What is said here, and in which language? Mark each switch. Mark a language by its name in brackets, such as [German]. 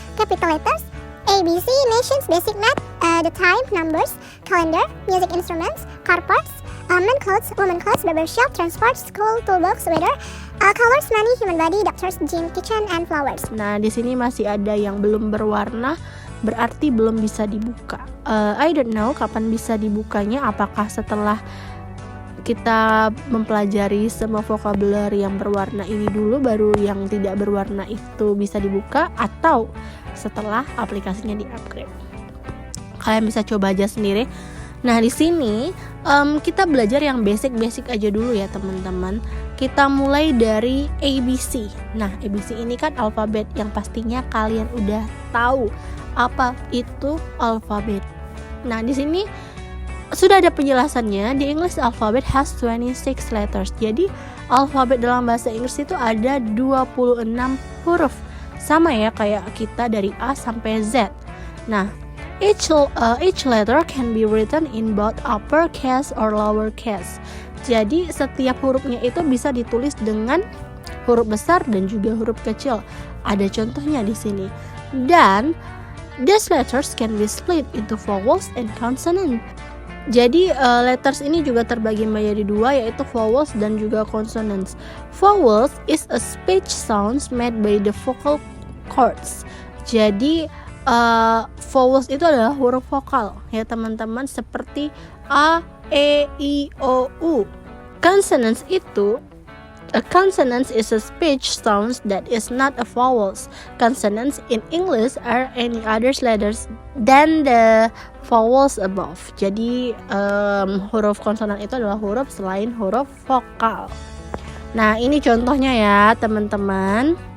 [English] capital letters, ABC, nations, basic math, the time, numbers, calendar, music instruments, car parts, men clothes, women clothes, barber shop, transport, school, toolbox, weather, colors, money, human body, doctors, gym, kitchen, and flowers. [Indonesian] Nah, di sini masih ada yang belum berwarna, berarti belum bisa dibuka. [English] I don't know [Indonesian] kapan bisa dibukanya, apakah setelah kita mempelajari semua vocabulary yang berwarna ini dulu baru yang tidak berwarna itu bisa dibuka, atau setelah aplikasinya di-upgrade. Kalian bisa coba aja sendiri. Nah, di sini kita belajar yang basic-basic aja dulu ya teman-teman. Kita mulai dari ABC. Nah, ABC ini kan alfabet yang pastinya kalian udah tahu apa itu alfabet. Nah, di sini sudah ada penjelasannya. [English] The English alphabet has 26 letters. [Indonesian] Jadi alfabet dalam bahasa Inggris itu ada 26 huruf. Sama ya kayak kita dari A sampai Z. Nah, [English] each letter can be written in both uppercase or lowercase. [Indonesian] Jadi setiap hurufnya itu bisa ditulis dengan huruf besar dan juga huruf kecil. Ada contohnya di sini. [English] Dan these letters can be split into vowels and consonant. [Indonesian] Jadi letters ini juga terbagi menjadi dua, yaitu vowels dan juga consonants. [English] Vowels is a speech sounds made by the vocal cords. [Indonesian] Jadi vowels itu adalah huruf vokal ya teman-teman, seperti A, E, I, O, U. [English] Consonants itu a consonant is a speech sounds that is not a vowels. Consonants in English are any other letters than the vowels above. [Indonesian] Jadi huruf konsonan itu adalah huruf selain huruf vokal. Nah, ini contohnya ya teman-teman.